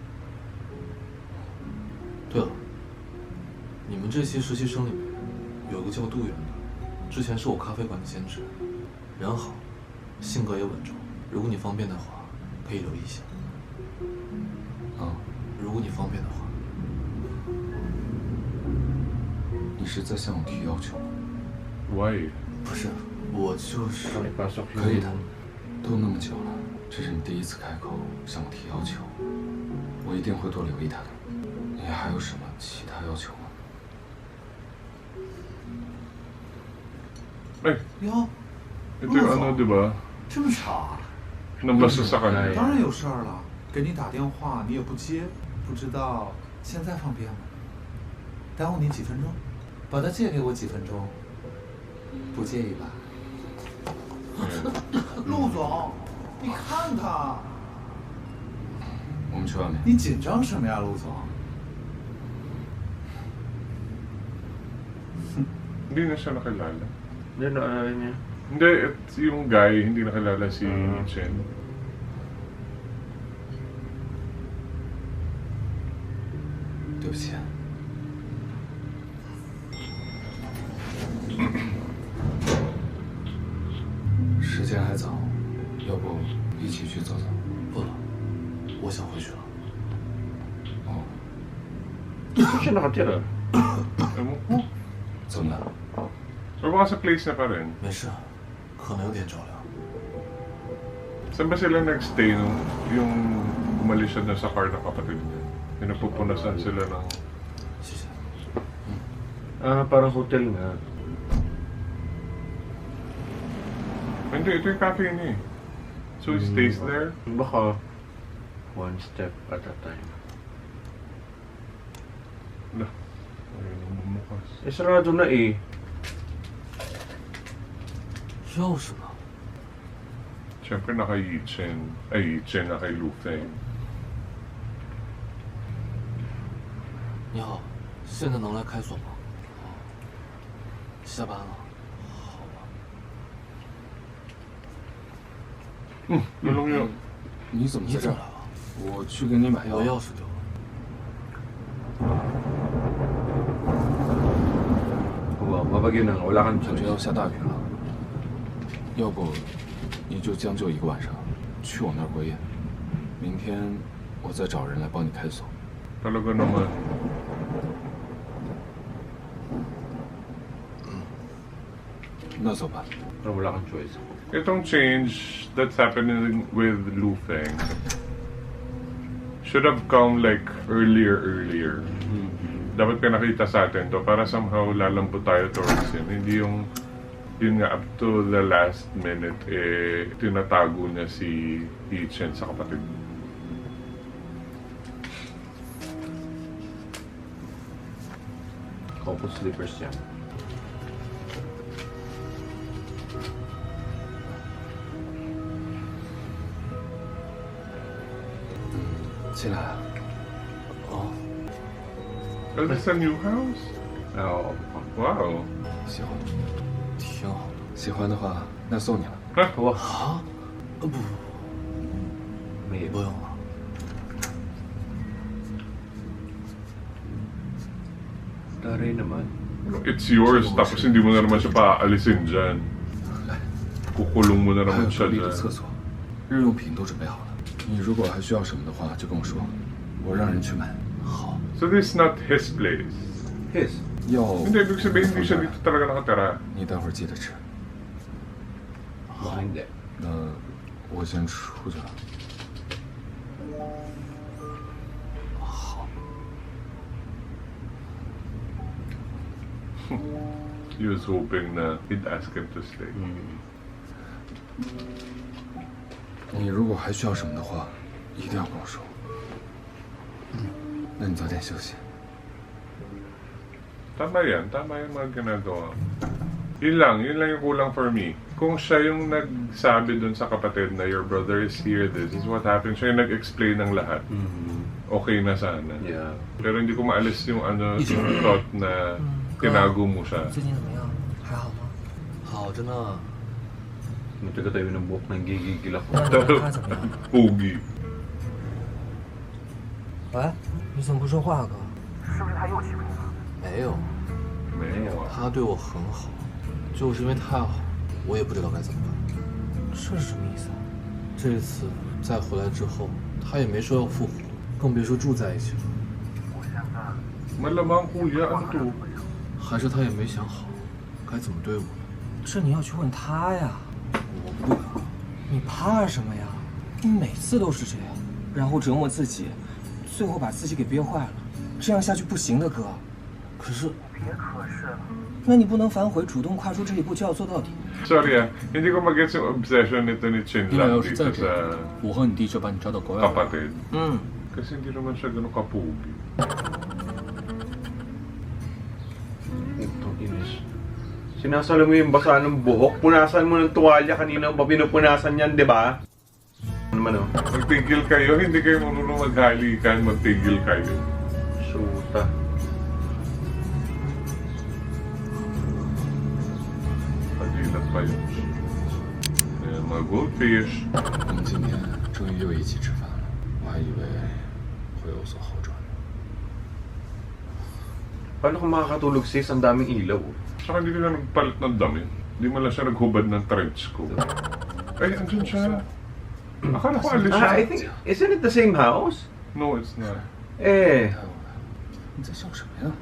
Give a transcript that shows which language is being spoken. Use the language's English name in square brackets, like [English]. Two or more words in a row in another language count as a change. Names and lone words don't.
[Chinese] 对了，你们这些实习生里面有个叫杜远的，之前是我咖啡馆的兼职，人好，性格也稳重。如果你方便的话，可以留意一下。啊，如果你方便的话。你是在向我提要求吗？ [English] Why? [Chinese] 不是，我就是 [Filipino] Ano ipasok yung... [Chinese] 可以的。都那么久了，这是你第一次开口向我提要求，我一定会多留意他的。你你还有什么其他要求吗？ Ay, 哟， [Filipino] ito yung ano, di ba? [Chinese] 这么吵啊？ [Filipino] Nabasa sa kanya. [Chinese] 当然有事儿了，给你打电话你也不接，不知道现在方便吗？耽误你几分钟？把它借给我几分钟，不介意吧？陆总，你看他，我们去外面。你紧张什么呀，陆总？ [Filipino] Hindi na siya nakilala. Hindi na niya. Hindi, yung guy, hindi nakilala si Chen. [Chinese] 对不起。时间还早，要不一起去走走？不了，我想回去了。哦， [Filipino] Siya nakatira. Ewan ko. [Chinese] 怎么了？ [Filipino] Or baka sa place na pa rin. [Chinese] 没事，可能有点着凉。 [Filipino] Saan ba sila nagstay nung yung umalis siya na sa car ng kapatid niya? Yung napupunasan sila ng... [Chinese] 谢谢。 [Filipino] Parang hotel nga. Hindi, ito yung cafe niya eh. [English] So he stays there? Baka one step at a time. [Filipino] Wala. Ayun ang bumukas. Eh, sarado na eh. [Chinese] 钥匙呢？ [Filipino] Siyempre naka Yichen. Ay, Yichen na kay Lu Feng. [Chinese] 你好，现在能来开锁吗？下班了。好吧。 [Filipino] Tulong yun. [Chinese] 你怎么在这儿？你怎么来了？我去给你买药。我钥匙丢了。 [Filipino] Mabagyo na nga. Wala kang [Chinese] 感觉要 [Filipino] choice. [Chinese] 下大雨了，要不你就将就一个晚上，去我那儿过夜。明天我再找人来帮你开锁。 [Filipino] Talaga naman. Mm. [Chinese] 那怎么办？ [Filipino] Pero wala kang choice. [English] Itong change that's happening with Lu Feng should have come like earlier. [Filipino] Dapat pinakita sa atin to para somehow lalambot tayo [English] towards him. [Filipino] Hindi yung yun nga [English] up to the last minute [Filipino] eh tinatago niya si Yichen sa kapatid. [English] Couple slippers yan. [Chinese] 进来啊。 [English] Well, this is a new house? [Filipino] Oo. Wow. [Chinese] 喜欢，挺好。喜欢的话，那送你了。 Wow. 啊？不， [Filipino] May [Chinese] 不用了。 [Filipino] Taray naman. [English] It's yours, [Filipino] tapos hindi mo na naman siya paaalisin dyan. Kukulong mo na [Chinese] 还有 [Filipino] naman [Chinese] 隔 [Filipino] siya [Chinese] 离的 [Filipino] dyan. [Chinese] 厕所，日用品都准备好了。你如果还需要什么的话，就跟我说，我让人去买。好， [English] So this is not his place. His. [Chinese] 药 [Filipino] Hindi, ibig sabihin hindi siya dito talaga nakatira. [Chinese] 你待会儿记得吃。 [Filipino] Baka hindi. [Chinese] 那我先出去了。 [English] He was hoping na he'd ask him to stay. [Chinese] 你如果还需要什么的话，一定要跟我说。那你早点休息。 [Filipino] Tama yan mga ginagawa. Yun lang yung kulang [English] for me. [Filipino] Kung siya yung nagsabi dun sa kapatid na [English] your brother is here, this is what happened, [Filipino] siya yung nag-explain ng lahat, okay na sana. [English] Yeah. [Filipino] Pero hindi ko maalis yung yung thought na tinago mo siya. [Chinese] 最近怎么样？还好吗？好着呢。 [Filipino] Mataga tayo ng buhok nang gigigil ako. [Chinese] 那他怎么样？ [Filipino] Pogi. [Chinese] 喂，你怎么不说话，哥？是不是他又欺负你了？没有， [Filipino] May [Chinese] 他对我很好，就是因为太好，我也不知道该怎么办。这是什么意思啊？这次再回来之后，他也没说要复合，更别说住在一起了。 [Filipino] Malamang kuya, ano to? [Chinese] 还是他也没想好该怎么对我呢？这你要去问他呀，我不管。你怕什么呀？你每次都是这样，然后折磨自己，最后把自己给憋坏了。这样下去不行的，哥。可是那你不能反悔，主动跨出这一步就要做到底。 [Filipino] Sorry hindi ko mag-gets yung obsession nito ni [Chinese] 你俩 Chinlan 要是再 [Filipino] dito [Chinese] 这样 [Filipino] sa， [Chinese] 我和你弟就把你抓到国外来。 [Filipino] kapatid. 嗯， Kasi hindi naman siya ganun kapugi. Itong inis. Sinasalo mo yung basa ng buhok. Punasan mo ng tuwalya kanina pa pinupunasan yan, di ba? Ano naman oh? Magtigil kayo, hindi kayo marunong maghalikan, magtigil kayo. Shoota. Pagilat pa yun. Ayan, mga goldfish. [Chinese] 我们今天终于又一起吃饭了，我还以为会有所好转。 [Filipino] Paano kung makakatulog sis? Ang daming ilaw. Saka hindi ka nagpalit ng damit. Hindi mo lang siya naghubad ng trench coat. Ay, andun siya. Akala ko alis siya. [English] I think, isn't it the same house? No, it's not. Eh, [Chinese] 太晚了，你在笑什么呀？